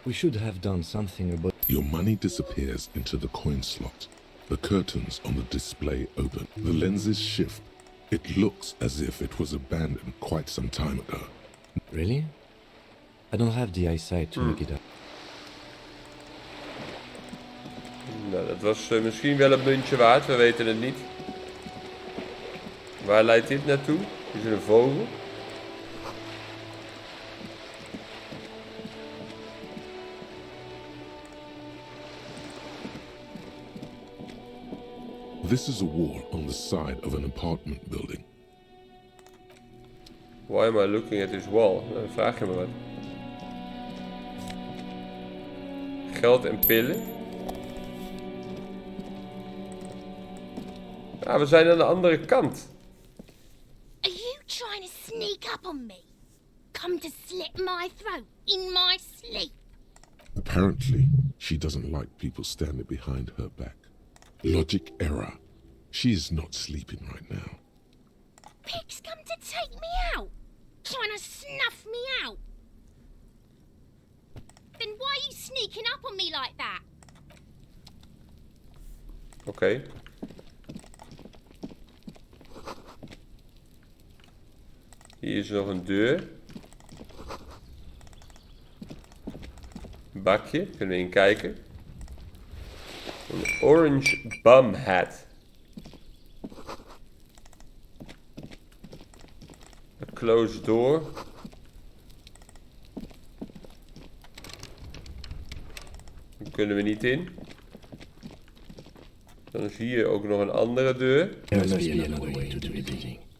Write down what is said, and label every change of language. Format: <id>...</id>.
<en>We should have done something about... Your money disappears into the coin slot. The curtains on the display open. The lenses shift. It looks as if it was abandoned quite some time ago. Really? I don't have the eyesight to look it up.</en> <nl>Nou, dat was misschien wel een muntje waard, we weten het niet. Waar leidt dit naartoe? Is er een vogel?</nl> <en>This is a wall on the side of an apartment building. Why am I looking at this wall?</en> <nl>Nou, dan vraag je me wat. Geld en pillen. Ah, we zijn aan de andere kant.</nl> <en>Are you trying to sneak up on me? Come to slit my throat in my sleep? Apparently, she doesn't like people standing behind her back. Logic error. She is not sleeping right now. Pigs come to take me out, trying to snuff me out. Then why are you sneaking up on me like that?</en> <nl>Oké. Hier is nog een deur. Een bakje, kunnen we in kijken. Een orange bum hat.</nl> <en>A closed door.</en> <nl>Daar kunnen we niet in. Dan is hier ook nog een andere deur.</nl> <en>There must be another way to the building.</en>